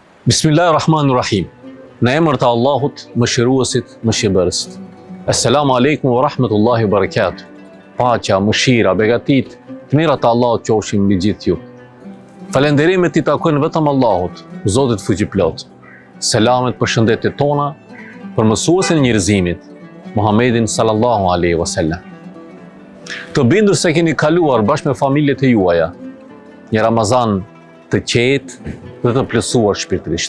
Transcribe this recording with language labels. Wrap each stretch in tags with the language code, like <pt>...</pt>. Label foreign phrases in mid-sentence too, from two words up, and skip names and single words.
<sq>Bismillahirrahmanirrahim. Në emër të Allahut, mëshiruesit, mëshirbërësit.</sq> <ar>السلام عليكم ورحمة الله وبركاته.</ar> <sq>Paqja, mëshira, begatit, të mirat të Allahut qofshin mbi gjithë ju. Falenderimet i takojnë vetëm Allahut, Zotit fuqiplot. Selamet për shëndetit tona për mësuesin e njerëzimit, Muhammedin</sq> <ar>صلى الله عليه وسلم.</ar> <sq>Të bindur se keni kaluar bashkë me familjet e juaja një Ramazan të qetë dhe të plotësuar shpirtërisht.</sq>